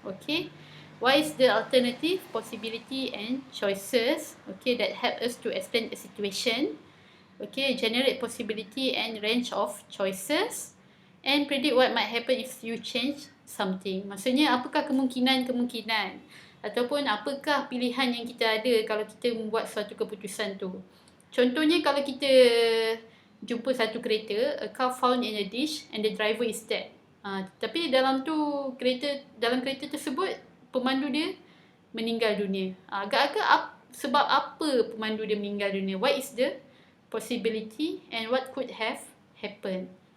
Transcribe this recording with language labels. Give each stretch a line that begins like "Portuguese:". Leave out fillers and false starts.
English: Okay, what is the alternative possibility and choices? Okay, that help us to explain the situation. Okay, generate possibility and range of choices and predict what might happen if you change something.
Malay: Maksudnya apakah kemungkinan-kemungkinan ataupun apakah pilihan yang kita ada kalau kita membuat suatu keputusan tu. Contohnya kalau kita jumpa satu kereta,
English: a car found in a ditch and the driver is dead.
Malay: Tapi dalam kereta tersebut pemandu dia meninggal dunia. Agak-agak sebab apa pemandu dia meninggal dunia?
English: What is the possibility and what could have happened?